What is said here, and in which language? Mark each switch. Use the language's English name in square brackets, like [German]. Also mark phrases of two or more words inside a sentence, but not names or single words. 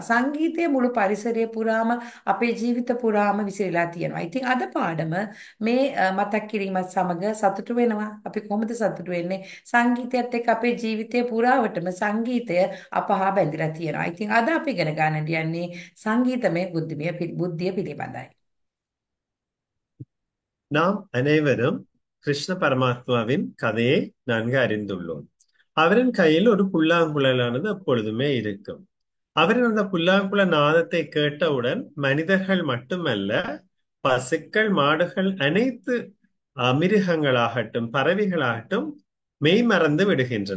[Sinhala] සංගීතය මුළු පරිසරය පුරාම අපේ ජීවිත පුරාම විසිරලා තියෙනවා. ඉතින් අද පාඩම මේ මතක් කිරීමත් සමග සතුටු වෙනවා. අපි කොහොමද සතුටු වෙන්නේ? සංගීතයත් එක්ක අපේ ජීවිතය පුරාවටම සංගීතය අප හා බැඳිලා තියෙනවා. ඉතින් අද අපි ඉගෙන ගන්නට යන්නේ සංගීතමය බුද්ධිය පිළිබඳයි. [Tamil] நாம் அனைவரும் கிருஷ்ண பரமாத்மாவின் கதையை நன்கு அறிந்துள்ளோம். அவரின் கையில் ஒரு புல்லாங்குழலானது எப்பொழுதுமே இருக்கும். அவரின் அந்த புல்லாங்குழ நாதத்தை கேட்டவுடன் மனிதர்கள் மட்டுமல்ல, பசுக்கள், மாடுகள், அனைத்து மிருகங்களாகட்டும் பறவைகளாகட்டும் மெய் மறந்து விடுகின்றன.